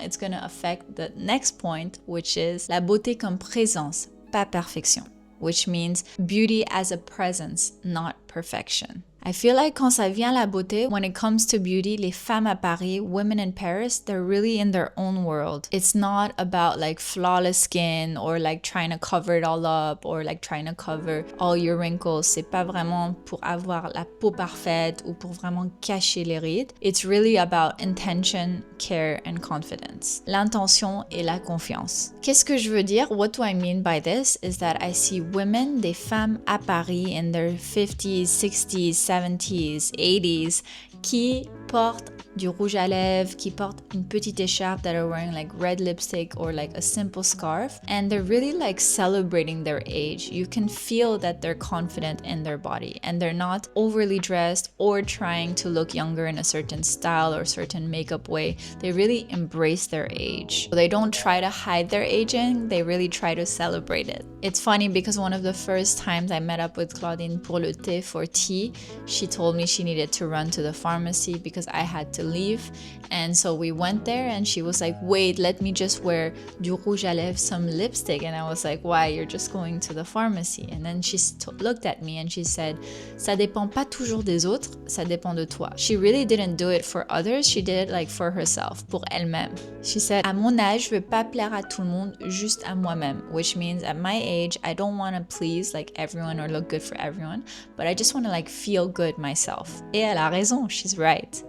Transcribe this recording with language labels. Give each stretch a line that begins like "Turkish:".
English: It's gonna affect the next point, which is
French: la beauté comme présence, pas perfection,
English: which means beauty as a presence, not perfection. I feel like
French: quand ça vient à la beauté,
English: when it comes to beauty,
French: les femmes à Paris,
English: women in Paris, they're really in their own world. It's not about like flawless skin or like trying to cover it all up or like trying to cover all your wrinkles.
French: C'est pas vraiment pour avoir la peau parfaite ou pour vraiment cacher les rides.
English: It's really about intention, care and confidence.
French: L'intention et la confiance. Qu'est-ce que je veux dire?
English: What do I mean by this is that I see women,
French: des femmes à Paris
English: in their 50s, 60s, 70s, 80s,
French: qui portent du rouge à lèvres, qui portent une petite écharpe,
English: that are wearing like red lipstick or like a simple scarf, and they're really like celebrating their age. You can feel that they're confident in their body and they're not overly dressed or trying to look younger in a certain style or certain makeup way. They really embrace their age. They don't try to hide their aging, they really try to celebrate it. It's funny because one of the first times I met up with Claudine
French: pour le thé
English: for tea, she told me she needed to run to the pharmacy because I had to leave, and so we went there and she was like, wait, let me just wear
French: du rouge à lèvres,
English: some lipstick. And I was like, why? You're just going to the pharmacy. And then she looked at me and she said,
French: ça dépend pas toujours des autres, ça dépend de toi.
English: She really didn't do it for others, she did it like for herself,
French: pour elle-même.
English: She said,
French: à mon âge, je veux pas plaire à tout le monde, juste à moi-même,
English: which means at my age, I don't want to please like everyone or look good for everyone, but I just want to like feel good myself.
French: Et elle a raison,
English: she's right.